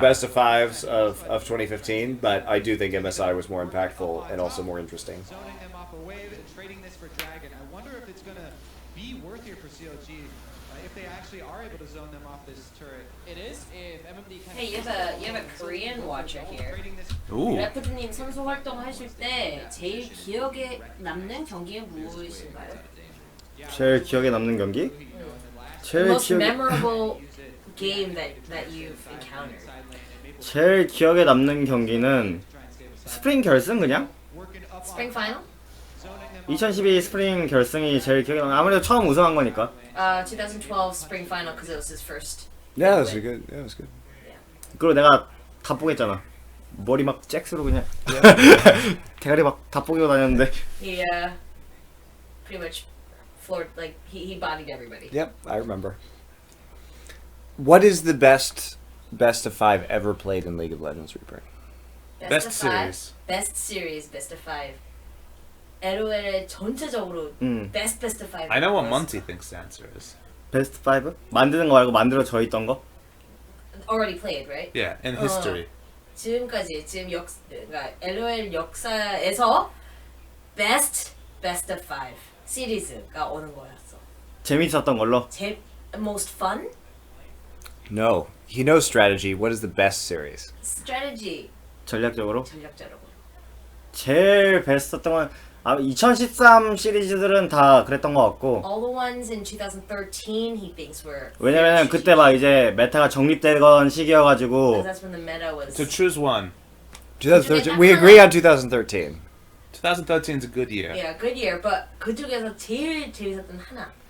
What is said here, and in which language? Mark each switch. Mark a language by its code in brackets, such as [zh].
[en] best of fives of 2015, but I do think MSI was more impactful and also more interesting. Zoning them off a wave and trading this for Dragon. I wonder if it's gonna be worth here for CLG if they actually are able to zone them off this turret. It is if MMD can. Hey, you have a Korean watcher here. Trading this Ooh. [ko] 래프트님 선수 활동하실 때 제일 기억에 남는 경기가 무엇인가요? 제일 기억에 남는 경기? [en] The [ko] 제일 [en] most [ko] 기억에 [en] memorable game that you've encountered. [ko] 제일 기억에 남는 경기는 스프링 결승 그냥? [en] Spring final? [ko] 2012 스프링 결승이 제일 기억에 남는. 아무래도 처음 우승한 거니까. [en] 2012 spring final because it was his first. Yeah, that was good. That was good. [ko] 그리고 내가 다 뽀겠잖아. 머리 막 잭스로 그냥 대가리 막 다 뽀개고 다녔는데. [en] He pretty much floored, like he bodied everybody. Yep, I remember. What is the best of five ever played in League of Legends, Reaper? Best of five, series. best series, best of five. LOL의 [ko] 전체적으로 [en] best of five. I know what was Monty thinks the answer is. [ko] 베스트 5? 만드는 거 말고 만들어져 있던 거? [en] already played, right? Yeah, in history. [ko] 지금까지 그러니까 LOL 역사에서 best of five 시리즈가 오는 거였어. 재밌었던 걸로? [en] most fun No. He knows strategy. What is the best series? strategy [ko] 전략적으로? 전략적으로. 제일 베스트였던 건 2013 시리즈들은 다 그랬던 것 같고 [en] All the ones in 2013 he thinks were. [ko] 왜냐면 그때 막 이제 메타가 정립되던 시기여가지고 [en] That's when the meta was. To choose one. 2013. We agree on 2013. 2013 is a good year. Yeah, good year. [ko] But 그 중에서 제일 재밌었던 하나.